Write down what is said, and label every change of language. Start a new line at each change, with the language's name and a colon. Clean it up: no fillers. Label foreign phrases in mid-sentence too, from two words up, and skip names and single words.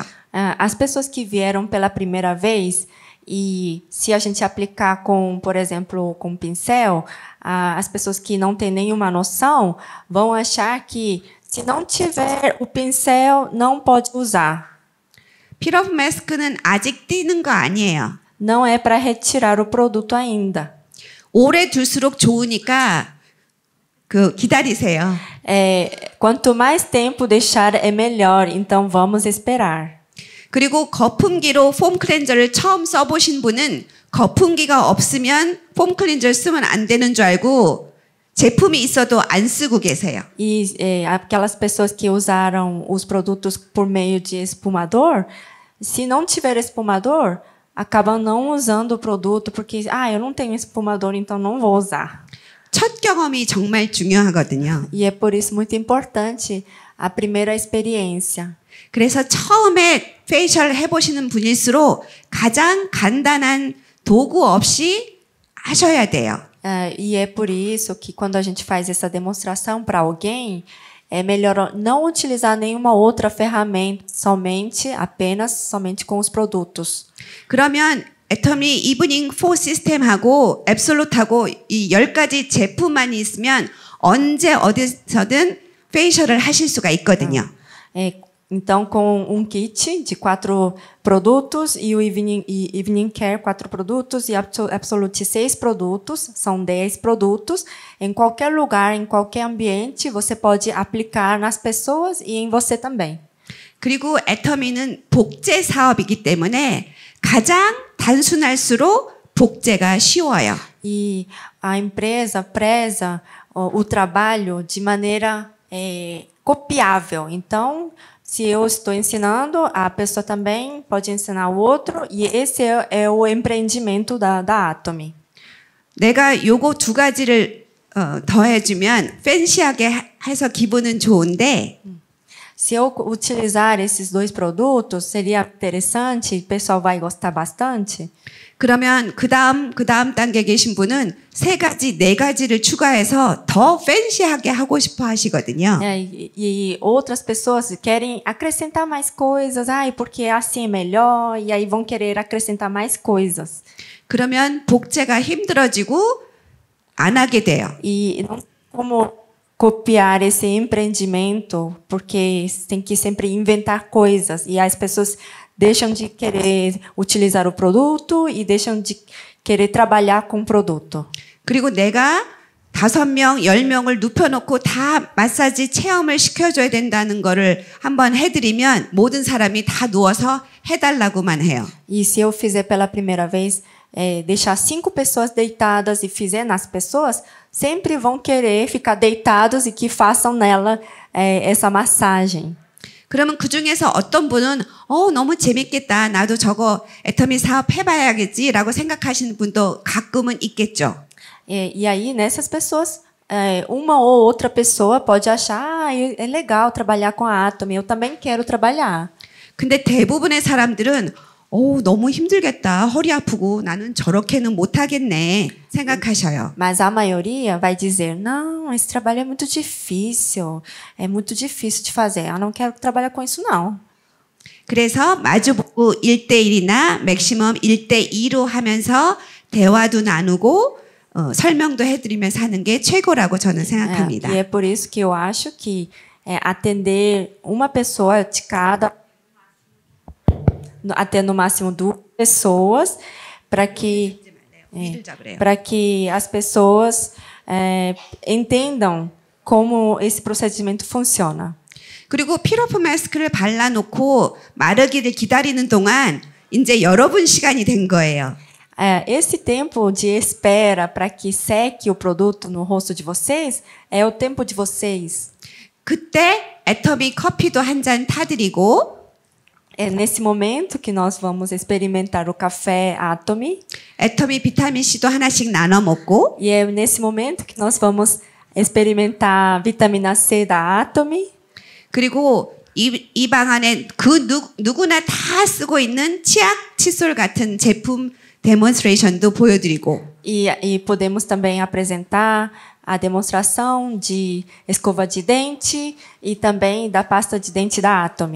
Portuguese: As pessoas que vieram pela primeira vez e se a gente aplicar com, por exemplo, com pincel, as pessoas que não têm nenhuma noção vão achar que se não tiver o pincel não pode usar.
Korean: 필러프 마스크는 아직 띄는 거 아니에요.
Portuguese: Não é para retirar o produto ainda.
Korean: 오래 둘수록 좋으니까 기다리세요.
Portuguese: Quanto mais tempo deixar é melhor, então vamos esperar.
Korean: 그리고 거품기로 폼 클렌저를 처음 써보신 분은 거품기가 없으면 폼 클렌저를 쓰면 안 되는 줄 알고 제품이 있어도 안 쓰고 계세요.
Portuguese: E aquelas pessoas que usaram os produtos por meio de espumador, se não tiver espumador, acabam não usando o produto porque eu não tenho espumador, então não vou usar.
Korean: 첫 경험이 정말 중요하거든요.
Portuguese: E é por isso muito importante a primeira experiência.
Korean: 그래서 처음에 페이셜 해보시는 분일수록 가장 간단한 도구 없이 하셔야 돼요.
Portuguese: E é por isso que quando a gente faz essa demonstração para alguém, é melhor não utilizar nenhuma outra ferramenta, somente com os produtos.
Korean: 그러면 애터미 이브닝 4 시스템하고 앱솔루트하고 이 10가지 제품만 있으면 언제 어디서든 페이셜을 하실 수가 있거든요.
Portuguese: Então, com kit de 4 produtos e o Evening Care 4 produtos e Absolute 6 produtos, são 10 produtos, em qualquer lugar, em qualquer ambiente, você pode aplicar nas pessoas e em você também.
Korean: 그리고 애터미는 복제 사업이기 때문에 가장 단순할수록 복제가 쉬워요.
Portuguese: E a empresa preza o trabalho de maneira copiável. Então, se eu estou ensinando, a pessoa também pode ensinar o outro, e esse é o empreendimento da Atomy.
Korean: 내가 요거 두 가지를 더해주면 팬시하게 해서 기분은 좋은데
Portuguese: Se eu utilizar esses 2 produtos, seria interessante, o pessoal vai gostar bastante.
Korean: 그러면 그 다음 단계 계신 분은 3가지, 4가지를 추가해서 더 팬시하게 하고 싶어 하시거든요.
Portuguese: E outras pessoas querem acrescentar mais coisas, porque assim é melhor, e aí vão querer acrescentar mais coisas.
Korean: 그러면 복제가 힘들어지고 안 하게 돼요.
Portuguese: E não como copiar esse empreendimento, porque tem que sempre inventar coisas, e as pessoas deixam de querer utilizar o produto e deixam de querer trabalhar com o produto.
Korean: 그리고 내가 5명, 10명을 눕혀놓고 다 마사지 체험을 시켜줘야 된다는 거를 한번 해드리면 모든 사람이 다 누워서 해달라고만 해요. E se eu fizer pela primeira vez, deixar 5 pessoas deitadas e fizer nas pessoas, sempre vão querer ficar deitados e que façam nela essa massagem. 그러면 그 중에서 어떤 분은 너무 재밌겠다. 나도 저거 애터미 사업 해봐야겠지라고 생각하시는 분도 가끔은 있겠죠.
Portuguese: E aí, nessas pessoas, uma ou outra pessoa pode achar é legal trabalhar com a Atomy, eu também quero trabalhar.
Korean: 근데 대부분의 사람들은 너무 힘들겠다. 허리 아프고 나는 저렇게는 못하겠네 생각하셔요.
Portuguese: Mas a maioria vai dizer, não, esse trabalho é muito difícil de fazer. Eu não quero trabalhar com isso, não.
Korean: 그래서 마주보고 1대1이나 맥시멈 1대2로 하면서 대화도 나누고 설명도 해드리면서 하는 게 최고라고 저는 생각합니다.
Portuguese: E é por isso que eu acho que atender uma pessoa de cada, até no máximo 2 pessoas, para que as pessoas entendam como esse procedimento funciona.
Korean: 그리고 필러프 마스크를 발라놓고 마르기를 기다리는 동안 이제 여러분 시간이 된 거예요.
Portuguese: Esse tempo de espera para que seque o produto no rosto de vocês é o tempo de vocês.
Korean: 그때 애터미 커피도 한 잔 타드리고
Portuguese: É nesse momento que nós vamos experimentar o café Atomy.
Korean: 애터미 비타민 C도 하나씩 나눠 먹고
Portuguese: E é nesse momento que nós vamos experimentar a vitamina C da Atomy.
Korean: 그리고 이 방 안에 그 누구나 다 쓰고 있는 치약 칫솔 같은 제품 데몬스트레이션도 보여드리고
Portuguese: E podemos também apresentar a demonstração de escova de dente e também da pasta de dente da Atomy.